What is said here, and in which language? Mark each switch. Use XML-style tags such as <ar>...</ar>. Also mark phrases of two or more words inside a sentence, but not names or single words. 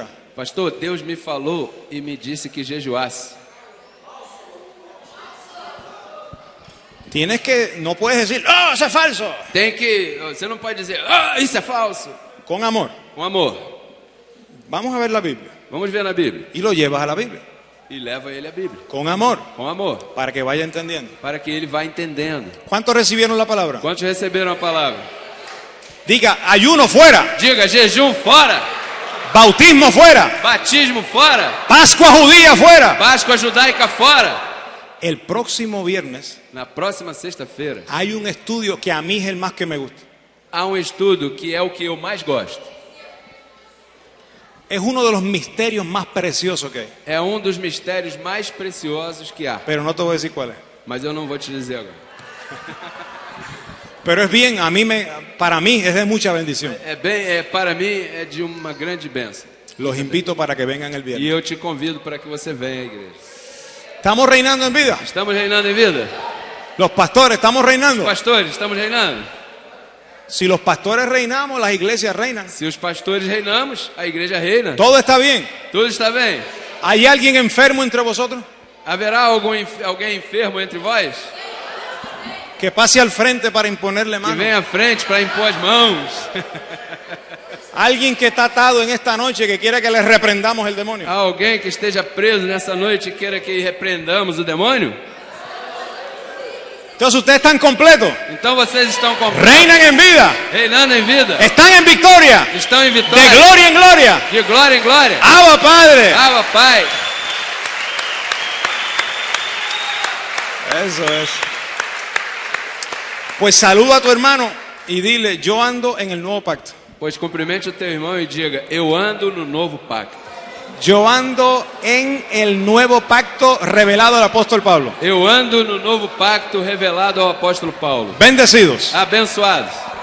<pt>pastor, Deus me falou e me disse que jejuasse.</pt> <es>Tienes que, no puedes decir, ¡oh, eso es falso!</es> <pt>Você não pode dizer, isso é falso.</pt> <es>Con amor.</es> <pt>Com amor.</pt> <es>Vamos a ver la Biblia.</es> <pt>Vamos ver na Bíblia.</pt> <es>Y lo llevas a la Biblia.</es> <pt>E leva ele à Bíblia.</pt> <es>Con amor.</es> <pt>Com amor.</pt> <es>Para que vaya entendiendo.</es> <pt>Para que ele vá entendendo.</pt> <es>¿Cuántos recibieron la palabra?</es> <pt>Quantos receberam a palavra?</pt> <es>Diga, ayuno fuera.</es> <pt>Diga, jejum fora.</pt> <es>Bautismo fuera.</es> <pt>Batismo fora.</pt> <es>Pascua judía fuera.</es> <pt>Páscoa judaica fora.</pt> <es>El próximo viernes</es> <pt>Na próxima sexta-feira,</pt> <es>hay un estudio que a mí es el más que me gusta.</es> <pt>há estudo que é o que eu mais gosto.</pt> <es>Es uno de los misterios más preciosos que hay.</es> <pt>É dos mistérios mais preciosos que há.</pt> <es>Pero no te voy a decir cuál es.</es> <pt>Mas eu não vou te dizer agora.</pt> <es>Pero es bien, para mí es de mucha bendición.</es> <pt>Para mim, é de uma grande bênção.</pt> <es>Los invito para que vengan el</es> <pt>E</pt> <es>viernes.</es> <pt>eu te convido para que você venha à igreja.</pt> <es>¿Estamos reinando en vida?</es> <pt>Estamos reinando em vida?</pt> <es>Los pastores, ¿estamos reinando?</es> <pt>Pastores, estamos reinando?</pt> <es>Si los pastores reinamos, las iglesias reinan.</es> <pt>Se os pastores reinamos, a igreja reina.</pt> <es>Todo está bien.</es> <pt>Tudo está bem.</pt> <es>¿Hay alguien enfermo entre vosotros?</es> <pt>Haverá alguém enfermo entre vós?</pt> <es>Que pase al frente para imponerle</es> <pt>Que</pt> <es>mano.</es> <pt>venha à frente para impor as mãos.</pt> <es>Alguien que está atado en esta noche que quiera que le reprendamos el demonio.</es> <pt>Há alguém que esteja preso nessa noite e queira que repreendamos o demônio?</pt> <es>Entonces ustedes están completos.</es> <pt>Então vocês estão</pt> <es>Reinan en vida.</es> <pt>reinando em vida.</pt> <es>Están en victoria.</es> <pt>Estão em</pt> <es>De</es> <pt>vitória.</pt> <es>gloria en gloria.</es> <pt>De glória em glória.</pt> <es>Abba Padre.</es> <pt>Abba, Pai.</pt> <es>Eso es. Pues saluda a tu hermano y dile, yo ando en el nuevo pacto.</es> <pt>Pois cumprimente o teu irmão e diga: eu ando no novo pacto.</pt> <es>Yo ando en el nuevo pacto revelado al apóstol Pablo.</es> <pt>Eu ando no novo pacto revelado ao apóstolo Paulo.</pt> <es>Bendecidos.</es> <pt>Abençoados.</pt>